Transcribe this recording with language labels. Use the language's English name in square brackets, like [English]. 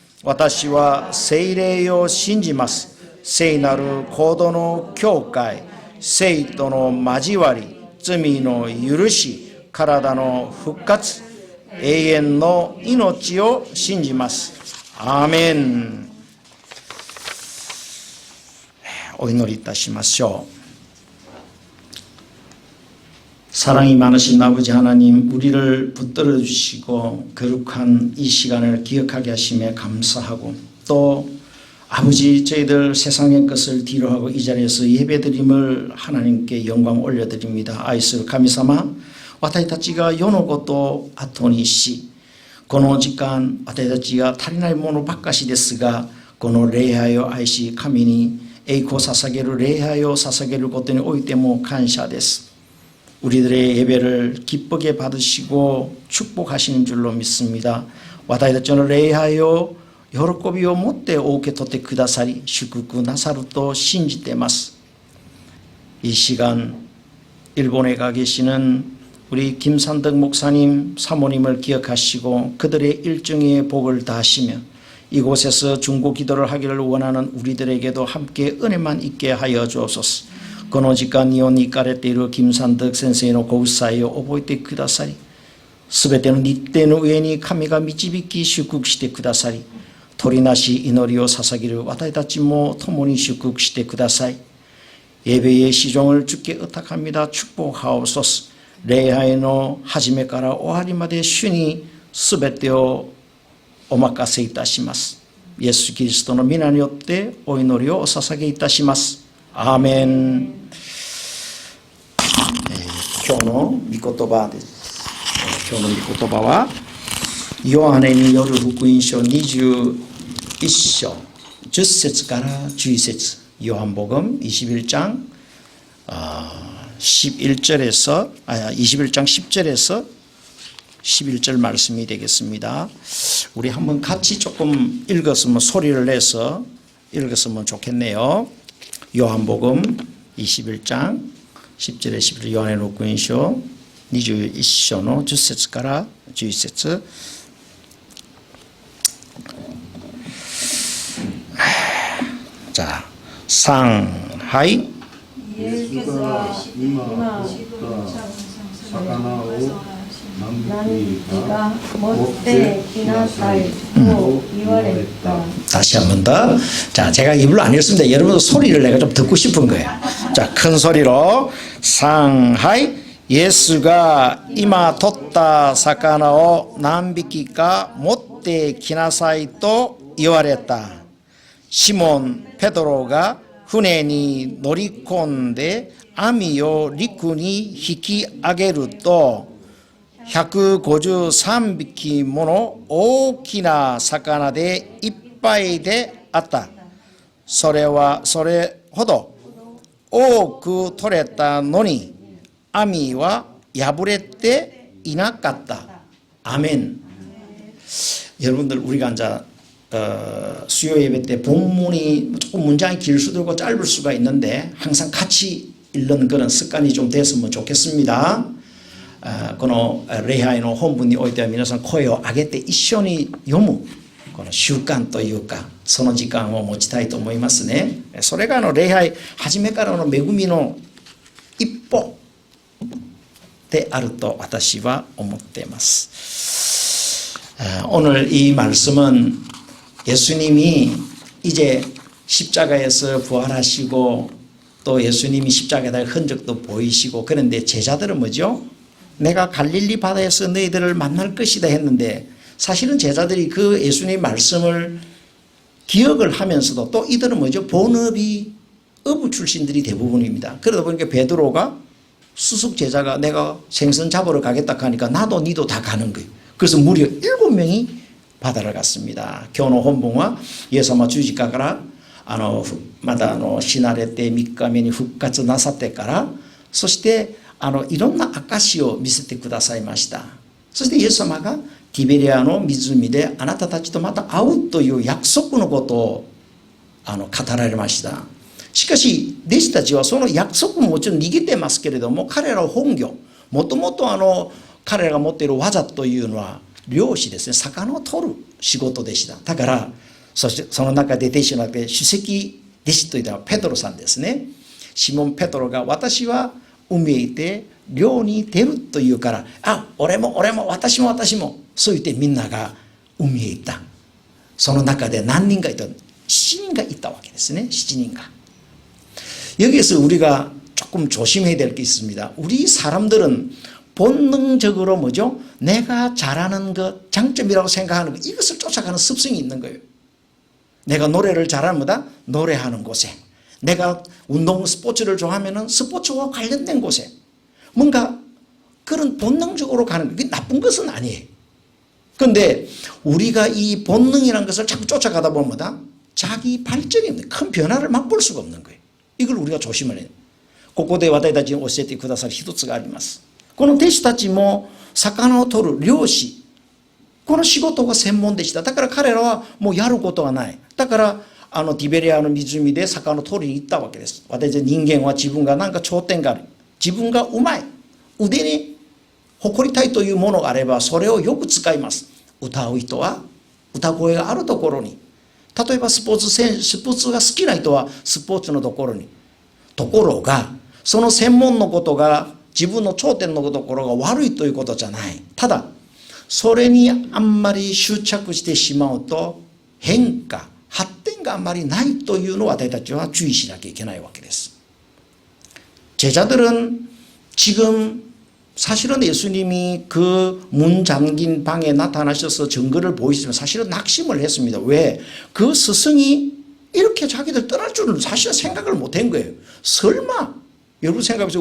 [Japanese] 私は聖霊を信じます。聖なる行動の教会、聖との交わり、罪の許し、体の復活、永遠の命を信じます。アーメン。お祈りいたしましょう. [Korean] 사랑이 많으신 아버지 하나님, 우리를 붙들어 주시고 거룩한 이 시간을 기억하게 하심에 감사하고, 또 아버지 저희들 세상의 것을 뒤로하고 이 자리에서 예배드림을 하나님께 영광 올려드립니다. [Japanese] 아이스神様、私たちが世のことを後にし、この時間私たちが足りないものばっかしですが、この礼拝を愛し、神に栄光を捧げる礼拝を捧げることにおいても感謝です。 [Korean] 우리들의 예배를 기쁘게 받으시고 축복하시는 줄로 믿습니다. [Japanese] 私たちの礼拝を喜びを持ってお受け取ってくださり、祝福なさると信じています。 [Korean] 이 시간 일본에 가 계시는 우리 김산덕 목사님, 사모님을 기억하시고 그들의 일정의 복을 다하시며, 이곳에서 중보 기도를 하기를 원하는 우리들에게도 함께 은혜만 있게 하여 주옵소서. [Japanese] この時間に世に行かれている金三徳先生のご夫妻を覚えてくださり、すべての日程の上に神が導き祝福してくださり、取りなし祈りを捧げる私たちも共に祝福してください。 [Korean] 예배의 시종을 주께 의탁합니다. 축복하옵소서. [Japanese] 礼拝の始めから終わりまで主にすべてをお任せいたします。イエス・キリストの皆によってお祈りをお捧げいたします。アーメン。今日の御言葉です。今日の御言葉はヨハネによる福音書21章10節から11節 [Korean] 요한복음 21장 11절에서 21장 10절에서 11절 말씀이 되겠습니다. 우리 한번 같이 조금 읽었으면 소리를 내서 읽었으면 좋겠네요. 요한복음 21장 10절에 11절 요한의 [Japanese] 福音書21章の10節から11節 [Korean] 자, 상하이 예수가今남기가 못돼 기나사이 또言われた. 다시 한 번 더. 자, 제가 입을 안 읽습니다. 여러분도 소리를 내가 좀 듣고 싶은 거예요. 자, 큰 소리로 상하이 예수가 [Japanese] 今取った魚を何匹か持ってきなさいと言われた。シモン・ペトロが船に乗り込んで網を陸に引き上げると153匹もの大きな魚でいっぱいであった。それはそれほど多く取れたのに網は破れていなかった。 [Korean] 아멘. 여러분들 우리가 이제 수요 예배 때 본문이 조금 문장이 길 수도 있고 짧을 수가 있는데 항상 같이 읽는 그런 습관이 좀 됐으면 좋겠습니다. [Japanese] この礼拝の本文においては皆さん声を上げて一緒に読むこの習慣というかその時間を持ちたいと思いますね。それが礼拝初めからの恵みの一歩であると私は思っています. [Korean] 오늘 이 말씀은 예수님이 이제 십자가에서 부활하시고 또 예수님이 십자가의 흔적도 보이시고 그런데 제자들은 뭐죠? 내가 갈릴리 바다에서 너희들을 만날 것이다 했는데 사실은 제자들이 그 예수님의 말씀을 기억을 하면서도 또 이들은 뭐죠? 본업이 어부 출신들이 대부분입니다. 그러다 보니까 베드로가 수습 제자가 내가 생선 잡으러 가겠다 하니까 나도 니도 다 가는 거예요. 그래서 무려 7명이 바다를 갔습니다. [Japanese] 今日の本文はイエス様十字架からまだ死なれて3日目に復活なさってからそしていろんな証を見せてくださいました。そしてイエス様がティベリアの湖であなたたちとまた会うという約束のことを語られました。しかし弟子たちはその約束ももちろん逃げてますけれども彼らは本業もともと彼らが持っている技というのは漁師ですね。魚を取る仕事でした。だからそしてその中で弟子の中で首席弟子というのはペトロさんですね。シモン・ペトロが私は海へ行って漁に出るというから俺も私もそう言ってみんなが海へ行った。その中で何人かいた7人がいたわけですね。 7人が. [Korean] 여기에서 우리가 조금 조심해야 될 게 있습니다. 우리 사람들은 본능적으로 뭐죠? 내가 잘하는 것, 장점이라고 생각하는 것, 이것을 쫓아가는 습성이 있는 거예요. 내가 노래를 잘하는 거다? 노래하는 곳에. 내가 운동, 스포츠를 좋아하면 스포츠와 관련된 곳에. 뭔가 그런 본능적으로 가는 거, 그게 나쁜 것은 아니에요. 그런데 우리가 이 본능이라는 것을 자꾸 쫓아가다 보면 뭐다? 자기 발전이 큰 변화를 맛볼 수가 없는 거예요. 이걸 우리가 조심을 해요. [Japanese] ここで私たちに教えてくださる一つがあります。この弟子たちも魚を取る漁師この仕事が専門でした。だから彼らはもうやることはない。だからティベリアの湖で魚を取りに行ったわけです。私たち人間は自分が何か頂点がある自分がうまい腕に誇りたいというものがあればそれをよく使います。歌う人は歌声があるところに例えばスポーツが好きな人はスポーツのところにところがその専門のことが自分の頂点のところが悪いということじゃない。ただそれにあんまり執着してしまうと変化発展があんまりないというのを私たちは注意しなきゃいけないわけです。 [Korean] 제자들은 지금 사실은 예수님이 그 문 잠긴 방에 나타나셔서 증거를 보이시면 사실은 낙심을 했습니다. 왜? 그 스승이 이렇게 자기들 떠날 줄은 사실은 생각을 못한 거예요. 설마 여러분 생각해보세요.